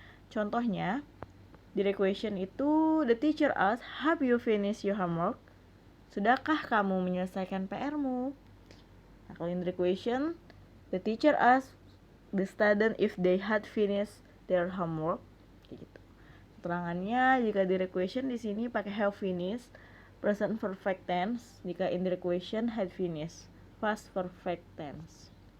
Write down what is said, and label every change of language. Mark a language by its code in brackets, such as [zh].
[id] Contohnya, [en] direct question itu the teacher asks, have you finished your homework? [id] Sudahkah kamu menyelesaikan PR-mu? Nah, kalau [en] indirect question, the teacher asks the student if they had finished their homework. Gitu. [id] Keterangannya, jika direct question di sini pakai have finished, present perfect tense. Jika indirect question had finished, past perfect tense.